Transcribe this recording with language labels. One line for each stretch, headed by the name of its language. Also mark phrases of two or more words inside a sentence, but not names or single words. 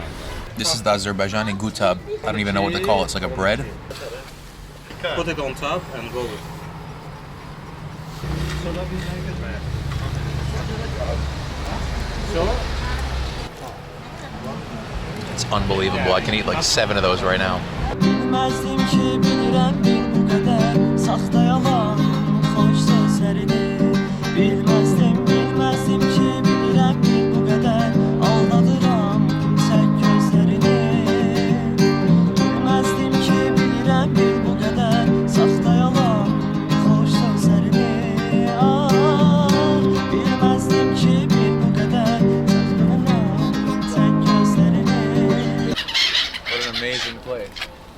English: This is the Azerbaijani gutab. I don't even know what to call it. It's like a bread. Put it on top and go with. It's unbelievable. I can eat like 7 of those right now.
Azerbaijani: Bilmezdim ki bilirəm bir bu qədər saxta yalan xoş sözlərini bilmezdim ki bilirəm bir bu qədər aldadıram tək gözlərini bilmezdim ki bilirəm bir bu qədər saxta yalan xoş sözlərini bilmezdim ki bir bu qədər saxta yalan tək gözlərini.
English: What an amazing place.